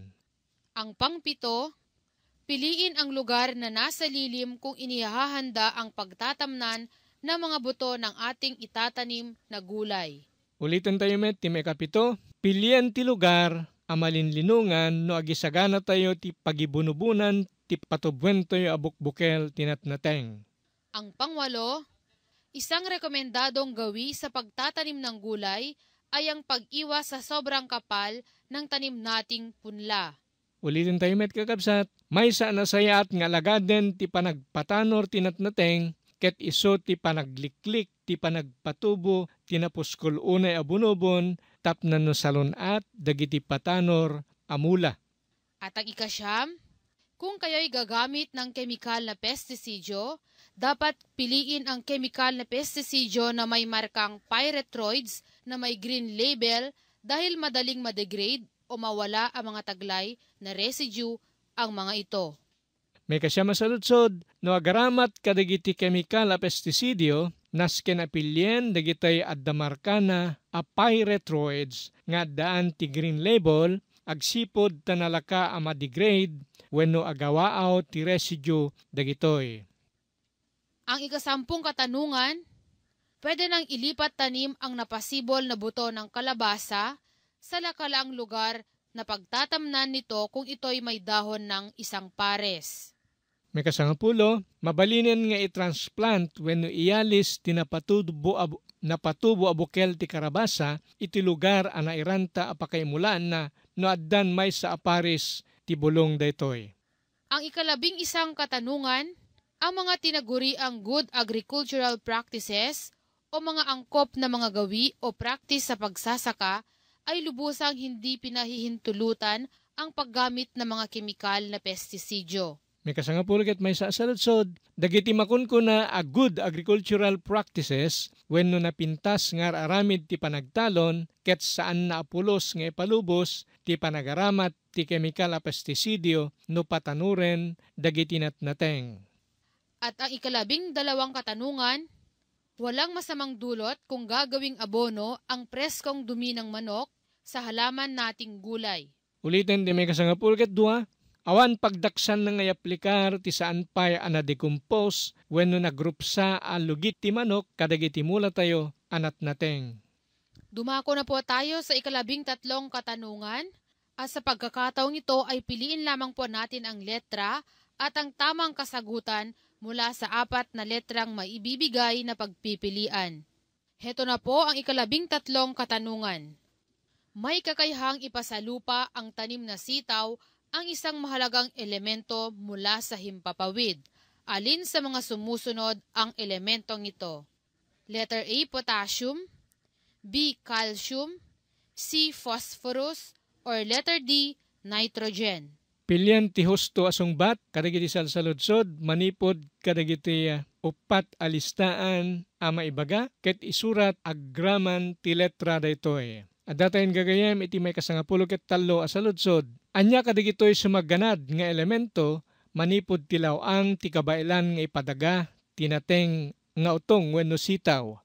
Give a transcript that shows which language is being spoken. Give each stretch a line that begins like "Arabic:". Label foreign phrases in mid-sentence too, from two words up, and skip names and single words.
Filipino: Ang pang-7, piliin ang lugar na nasa lilim kung inihahanda ang pagtatamnan ng mga buto ng ating itatanim na gulay.
Iloko: Ulitin tayo met ti may kapito, Pilian ti lugar, amalinlinungan, no agisagana tayo ti pagibunubunan, ti patubwen tayo abukbukel tinatnateng.
Filipino: Ang pangwalo, isang rekomendadong gawi sa pagtatanim ng gulay ay ang pag-iwas sa sobrang kapal ng tanim nating punla.
Iloko: Ulitin tayo met kakabsat, may sa nasayat nga lagaden ti panagpatanor tinatnateng, ket iso ti panagliklik, ti panagpatubo, tinapuskol unay abunobon, tapnan no salunat, dagiti patanor, amula.
Filipino: At ang ikasyam, kung kayo'y gagamit ng kemikal na pestisidyo, dapat piliin ang kemikal na pestisidyo na may markang pyrethroids na may
English: green label
Filipino: dahil madaling madegrade o mawala ang mga taglay na residue ang mga ito.
Iloko: May kasya masaludsod, no agaramat kadagiti kemikal a pestisidyo, nasken apilyen dagitay addamarkana a pyrethroids nga daan ti
English: green label,
Iloko: agsipod tanalaka a madegrade wenno agawaaw ti residue dagitoy.
Filipino: Ang ikasampung katanungan, pwede nang ilipat tanim ang napasibol na buto ng kalabasa sa lakalaang lugar na pagtatamnan nito kung ito'y may dahon ng isang pares.
Iloko: May kasangapulo, mabalinin nga i-transplant wenno iyalis napatubo abukel ti karabasa iti lugar a nairanta a pakaimulaan na no addan may sa aparis ti bulong daytoy.
Filipino: Ang ikalabing isang katanungan, ang mga tinaguri ang
English: good agricultural practices
Filipino: o mga angkop na mga gawi o practice sa pagsasaka ay lubusang hindi pinahihintulutan ang paggamit ng mga kemikal na pestisidyo.
Iloko: May kasangapulo ket may sasaludsod, dagiti makunkuna a
English: good agricultural practices
Iloko: wenno napintas nga aramid ti panagtalon ket saan na apulos nga ipalubos ti panagaramat ti kemikal a pestisidyo no patanuren dagiti natnateng.
Filipino: At ang ikalabing dalawang katanungan, walang masamang dulot kung gagawing abono ang preskong dumi ng manok sa halaman nating gulay.
Iloko: Ulitin di may kasangapulo ket dua, awan pagdaksan na ngay aplikar ti saan pay anadecompose wenno nagrupsa a lugit ti manok kadagiti mula tayo anat nateng.
Filipino: Dumako na po tayo sa ikalabing tatlong katanungan at sa pagkakataong ito ay piliin lamang po natin ang letra at ang tamang kasagutan mula sa apat na letrang maibibigay na pagpipilian. Heto na po ang ikalabing tatlong katanungan. May kakayahang ipasalupa ang tanim na sitaw ang isang mahalagang elemento mula sa himpapawid. Alin sa mga sumusunod ang elementong ito?
English: Letter A, potassium, B, calcium, C, phosphorus, or letter D, nitrogen.
Iloko: Pilyan ti husto asungbat kadagiti salsaludsod manipod kadagiti upat alistaan a maibaga ket isurat agraman ti letra daytoy. Adatayin gagayem iti may kasangapulo ket tallo asaludsod. Anya kadagitoy sumagganad nga elemento manipod ti lawang ti kabailan nga ipadaga tinateng nga utong wenno sitaw.